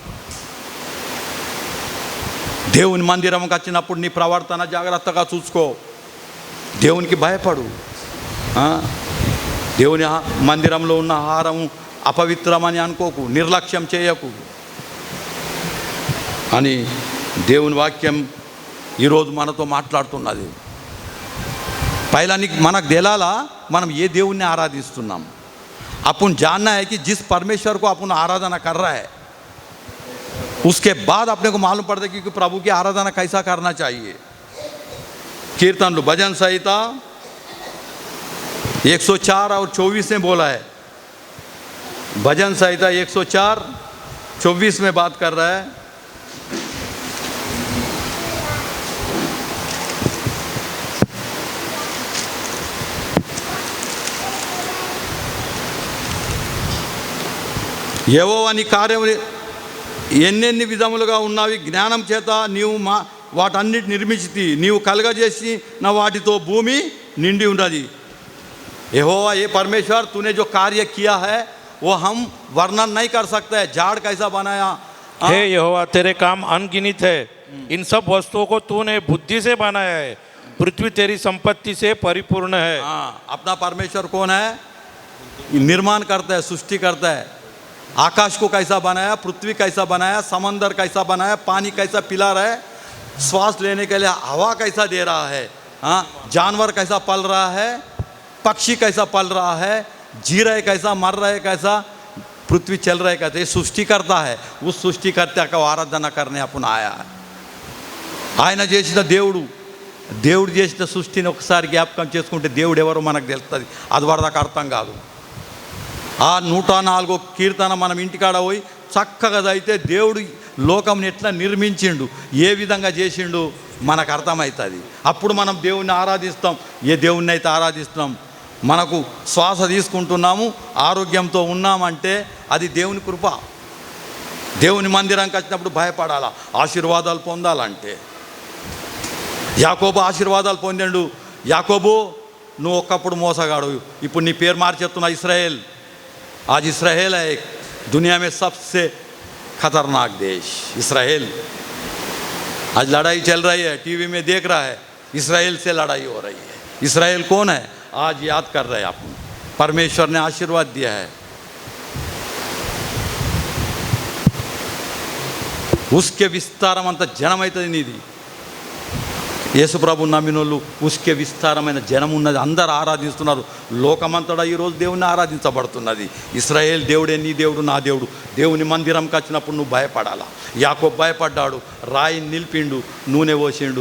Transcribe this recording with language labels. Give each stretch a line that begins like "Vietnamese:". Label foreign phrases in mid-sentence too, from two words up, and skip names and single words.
Telugu: దేవుని మందిరంకి వచ్చినప్పుడు నీ ప్రవర్తన జాగ్రత్తగా చూసుకో. దేవునికి భయపడు. దేవుని మందిరంలో ఉన్న ఆహారం అపవిత్రమని అనుకోకు, నిర్లక్ష్యం చేయకు అని దేవుని వాక్యం ఈరోజు మనతో మాట్లాడుతున్నది.
Hindi: पहला मनक दिलाला
Telugu: మనం ఏ దేవుణ్ణి ఆరాధిస్తున్నాం.
Hindi: अपन जानना है कि जिस परमेश्वर को अपन आराधना कर रहा है उसके बाद अपने को मालूम पड़ता है कि प्रभु की आराधना कैसा करना चाहिए. कीर्तन भजन संहिता 104 और 24 में बोला है. भजन संहिता 104:24 में बात कर रहा है.
Telugu: యెహోవా నీ కార్యములు ఎన్నెన్ని విధములుగా ఉన్నవి, జ్ఞానం చేత నీవు వాటన్నిటి నిర్మించితి, నీవు కలగజేసి నా వాటితో భూమి నిండి ఉన్నది.
Hindi: यहोवा ये परमेश्वर तूने जो कार्य किया है वो हम वर्णन नहीं कर सकते हैं. झाड़ कैसा बनाया. हे यहोवा तेरे काम अनगिनत है, इन सब वस्तुओं को तूने बुद्धि से बनाया है, पृथ्वी तेरी संपत्ति से परिपूर्ण है. अपना परमेश्वर कौन है? निर्माण करता है, सृष्टि करता है. आकाश को कैसा बनाया, पृथ्वी कैसा बनाया, समंदर कैसा बनाया, पानी कैसा पिला रहा है, श्वास लेने के लिए हवा कैसा दे रहा है, जानवर कैसा पल रहा है, पक्षी कैसा पल रहा है, जी रहे कैसा, मर रहे कैसा, पृथ्वी चल रहे कैसे, ये सृष्टि करता है. उस सृष्टिकर्ता का आराधना करने अपन आया है.
Telugu: ఆయన చేసిన దేవుడు చేసిన సృష్టిని ఒకసారి జ్ఞాపకం చేసుకుంటే దేవుడు ఎవరో మనకు తెలుస్తుంది. అది వరదాకా అర్థం కాదు. ఆ 104 కీర్తన మనం ఇంటికాడ పోయి చక్కగా అయితే దేవుడు లోకంని ఎట్లా నిర్మించిండు, ఏ విధంగా చేసిండు మనకు అర్థమవుతుంది. అప్పుడు మనం దేవుణ్ణి ఆరాధిస్తాం. ఏ దేవుణ్ణి అయితే ఆరాధిస్తున్నాం, మనకు శ్వాస తీసుకుంటున్నాము, ఆరోగ్యంతో ఉన్నామంటే అది దేవుని కృప. దేవుని మందిరానికి వచ్చినప్పుడు భయపడాలా, ఆశీర్వాదాలు పొందాలంటే. యాకోబు ఆశీర్వాదాలు పొందాడు. యాకోబు నువ్వు ఒక్కప్పుడు మోసగాడు, ఇప్పుడు నీ పేరు మార్చేస్తున్నా ఇస్రాయేల్.
Hindi: आज इसराइल है दुनिया में सबसे खतरनाक देश. इसराइल आज लड़ाई चल रही है, टीवी में देख रहा है, इसराइल से लड़ाई हो रही है. इसराइल कौन है आज याद कर रहे हैं आप. परमेश्वर ने आशीर्वाद दिया है.
Telugu: उसके విస్తారమంత జనమైతది నీది. యేసు ప్రభు నమ్మినోళ్ళు ఉస్కే విస్తారమైన జనం ఉన్నది, అందరు ఆరాధిస్తున్నారు. లోకమంతటా ఈరోజు దేవుని ఆరాధించబడుతున్నది. ఇశ్రాయేల్ దేవుడే నీ దేవుడు నా దేవుడు. దేవుని మందిరంకి వచ్చినప్పుడు నువ్వు భయపడాలా. యాకోబు భయపడ్డాడు, రాయిని నిలిపిండు, నూనె పోసిండు.